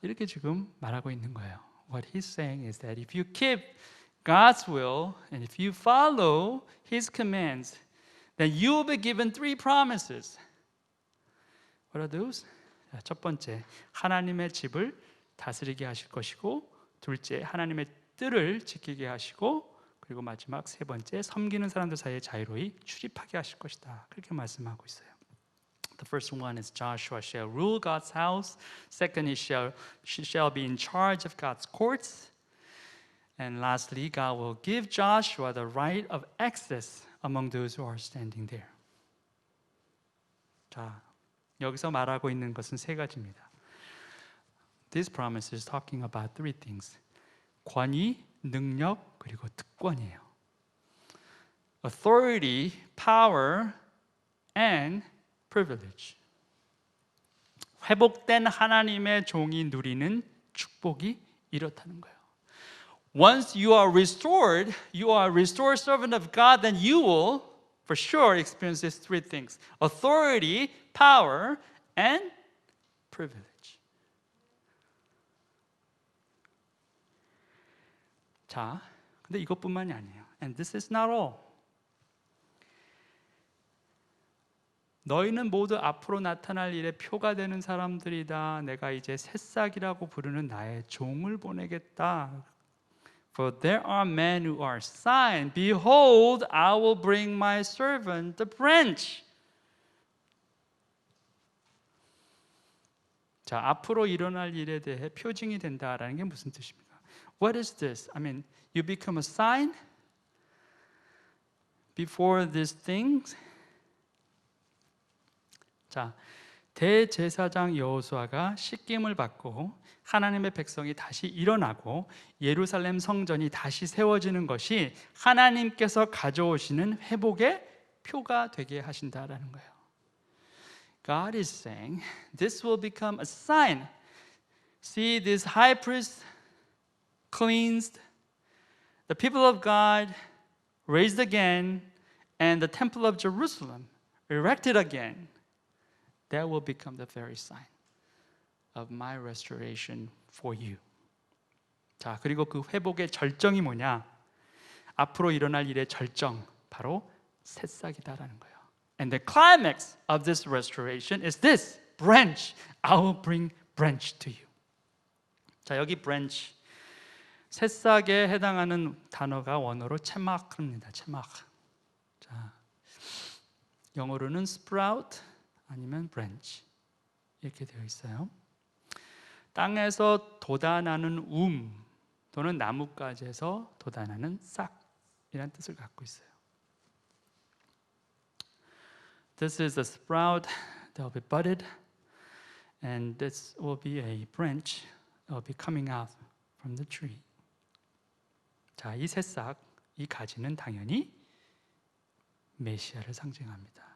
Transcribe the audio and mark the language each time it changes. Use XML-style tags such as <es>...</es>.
<ko>이렇게 지금 말하고 있는 거예요.</ko> <en>What he's saying is that if you keep God's will and if you follow His commands, then you will be given three promises. What are those?</en> <ko>자, 첫 번째, 하나님의 집을 다스리게 하실 것이고, 둘째, 하나님의 뜰을 지키게 하시고, 그리고 마지막 세 번째, 섬기는 사람들 사이에 자유로이 출입하게 하실 것이다. 그렇게 말씀하고 있어요.</ko> <en>The first one is Joshua shall rule God's house. Second, she shall be in charge of God's courts. And lastly, God will give Joshua the right of access among those who are standing there.</en> <ko>자, 여기서 말하고 있는 것은 세 가지입니다.</ko> <en>This promise is talking about three things.</en> <ko>권위, 능력, 그리고 특권이에요.</ko> <en>Authority, power, and privilege. 회복된 하나님의 종이 누리는 축복이 이렇다는 거예요. Once you are restored servant of God, then you will for sure experience these three things. Authority, power, and privilege.</en> <ko>자, 근데 이것뿐만이 아니에요.</ko> <en>And this is not all.</en> <ko>너희는 모두 앞으로 나타날 일에 표가 되는 사람들이다. 내가 이제 새싹이라고 부르는 나의 종을 보내겠다.</ko> <en>For there are men who are sign. Behold, I will bring my servant the branch.</en> <ko>자, 앞으로 일어날 일에 대해 표징이 된다라는 게 무슨 뜻입니까?</ko> <en>What is this? I mean, you become a sign before these things.</en> <ko>자, 대제사장 여호수아가 씻김을 받고 하나님의 백성이 다시 일어나고 예루살렘 성전이 다시 세워지는 것이 하나님께서 가져오시는 회복의 표가 되게 하신다라는 거예요.</ko> <en>God is saying, this will become a sign. See, this high priest cleansed, the people of God raised again, and the temple of Jerusalem erected again. That will become the very sign of my restoration for you.</en> <ko>자, 그리고 그 회복의 절정이 뭐냐? 앞으로 일어날 일의 절정, 바로 새싹이다라는 거예요.</ko> <en>And the climax of this restoration is this branch. I will bring branch to you.</en> <ko>자, 여기 branch, 새싹에 해당하는 단어가 원어로 체마크입니다. 체마크. 자, 영어로는 sprout 아니면 branch 이렇게 되어 있어요. 땅에서 돋아나는 또는 나뭇가지에서 돋아나는 싹이라는 뜻을 갖고 있어요.</ko> <en>This is a sprout that will be budded, and this will be a branch that will be coming out from the tree.</en> <ko>자, 이 새싹, 이 가지는 당연히 메시아를 상징합니다.</ko>